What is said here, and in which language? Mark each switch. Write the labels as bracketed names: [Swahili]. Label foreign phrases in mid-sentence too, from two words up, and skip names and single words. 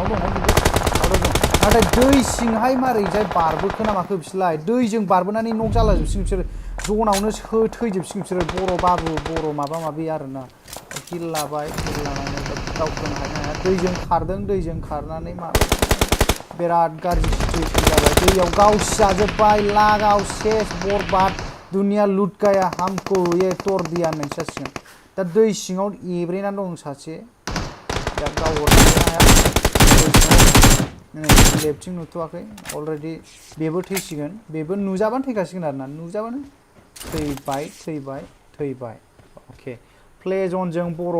[Bodo] दङ खिन्थु [English] out of [Bodo] जन नाथाय दै सिंहाय मारैजाय बारबोखो ना माखो बिसोरलाय दैजों बारबोनानै नक जालाजोबसिगोन बिसोरो जनावनो थैजोबसिगोन बिसोरो बर' बाबु बर' माबा माबि आरोना किल लाबाय किल लानानै दावखोनो हाया दैजों खारनानै बिराद गाज्रि सिचुएशन जाबाय दैयाव गावसिजाजोब्बाय लागाव सेस [Hindi] बरबाद दुनिया लुट गया हमको ये तोड़ दिया [Bodo] होननाय जासिगोन दा दै सिङाव एब्रेनानै दं सासे दा गाव हरनो हाया लेफ्टथिं नुथ'वाखै अलरेडी बेबो थैसिगोन बेबो नुजाबानो थैखासिगोन आरोना नुजाबानो थैबाय [English] okay play [Bodo] जनजों बर'